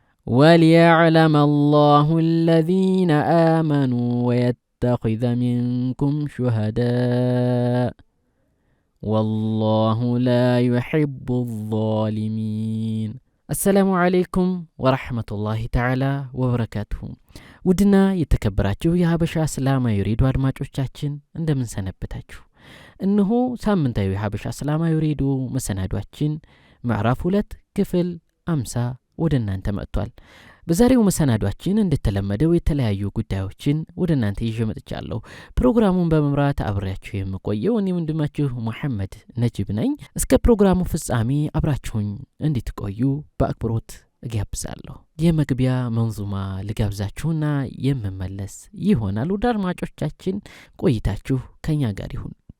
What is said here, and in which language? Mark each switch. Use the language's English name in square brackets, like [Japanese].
[Arabic] وليعلم الله الذين آمنوا ويتخذ منكم شهداء والله لا يحب الظالمين. السلام عليكم ورحمة الله تعالى وبركاته. [Amharic] ውድና የተከበራችሁ የሀበሻ እስላማዊ ሬዲዮ አድማጮቻችን እንደምን ሰነበታችሁ? እነሆ ሳምንታዊ የሀበሻ እስላማዊ ሬዲዮ መሰናዷችን ምዕራፍ 2 ክፍል 50 ወደ እናንተ መጥቷል። በዛሬው መሰናዷችን እንደተለመደው የተለያዩ ጉዳዮችን ወደ እናንተ ይዤ መጥቻለሁ። ፕሮግራሙን በመምራት አብሬያችሁ የምቆየው እኔ ወንድማችሁ መሐመድ ነጂብ ነኝ። እስከ ፕሮግራሙ ፍጻሜ አብራችሁኝ እንድትቆዩ በአክብሮት እጋብዛለሁ። የመግቢያ መንዙማ ልጋብዛችሁና የምመለስ ይሆናል። ውድ አድማጮቻችን ቆይታችሁ ከኛ ጋር ይሁን።